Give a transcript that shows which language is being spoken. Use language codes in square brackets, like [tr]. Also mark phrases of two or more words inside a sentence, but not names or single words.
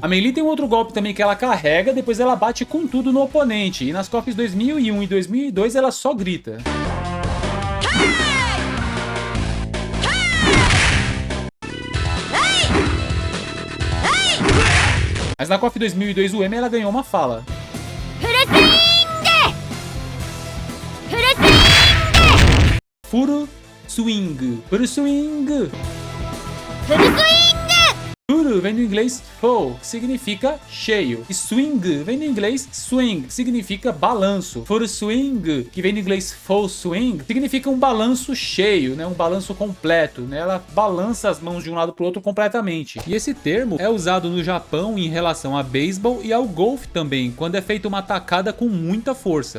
[pt] A Meili tem um outro golpe também que ela carrega, depois ela bate com tudo no oponente. E nas KOFs 2001 e 2002 ela só grita. Mas na KOF 2002 UM ela ganhou uma fala. Furu swing. Furu swing. Furu vem do inglês full, que significa cheio. E swing vem do inglês swing, que significa balanço. Furu swing, que vem do inglês [en] full swing, [pt] significa um balanço cheio, né? Um balanço completo, né? Ela balança as mãos de um lado para o outro completamente. E esse termo é usado no Japão em relação a beisebol e ao golfe também, quando é feita uma tacada com muita força.